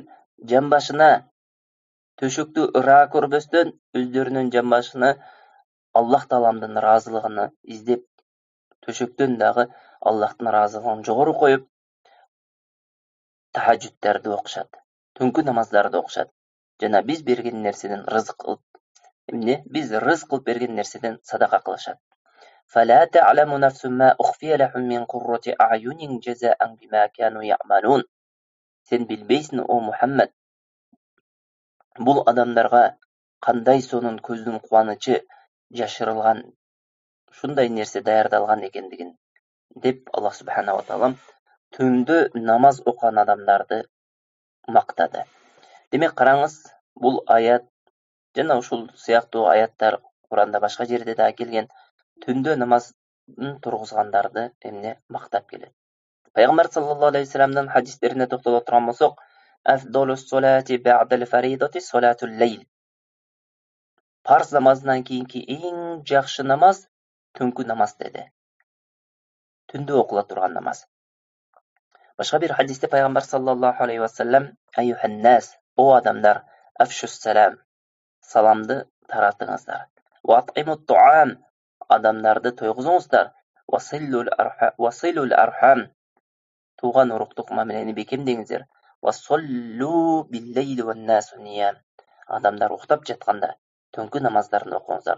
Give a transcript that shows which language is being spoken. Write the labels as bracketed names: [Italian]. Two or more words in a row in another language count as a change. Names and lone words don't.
[Kyrgyz] жамбашына төшөктү ыраа көрбөстөн өздөрүнүн жамбашына Аллах тааламдын разылыгын издеп төшөктөн дагы Аллахтын разылыгын жогору коюп тахажжудтарды окушат, түнкү намаздарды окушат жана биз берген нерседен рызык кылып, биз рызык кылып берген нерседен садака кылышат. [Arabic] فلا تعلم نفس ما أخفي لهم من قرة أعين جزاء بما كانوا يعملون. [Kyrgyz] Сен билбейсиң, о Мухаммад, бул адамдарга кандай сонун көздүн кубанычы жашырылган ушундай нерсе даярдалган экендигин деп Аллах [Arabic] سبحانه وتعالى [Kyrgyz] түндө намаз окуган адамдарды мактады. Демек караңыз, бул аят жана ушул сыяктуу аяттар Куранда башка жерде да келген түндө намазын тургузгандарды мактап келет. Пайгамбар [Arabic] صلى الله عليه [Kyrgyz] вассаламдын хадистерине токтоло турган болсок, [Arabic] "أفضل الصلاة بعد الفريضة صلاة الليل." [Kyrgyz] Парз намазынан кийинки эң жакшы намаз түнкү намаз деди. Түндө окула турган намаз. Башка бир хадисте пайгамбар [Arabic] صلى الله عليه [Kyrgyz] вассалам: [Arabic] "أيها الناس, [Kyrgyz] о адамдар, [Arabic] أفشوا السلام, [Kyrgyz] саламды таратыңыздар. [Arabic] وأطعموا الطعام, [Kyrgyz] адамдарды тойгузуңуздар. [Arabic] وصلوا الأرحام, [Kyrgyz] туган уруктук мамилени бекемдеңиздер. [Arabic] وصلوا بالليل والناس نيام, [Kyrgyz] адамдар уктап жатканда түнкү намаздарын окуңуздар.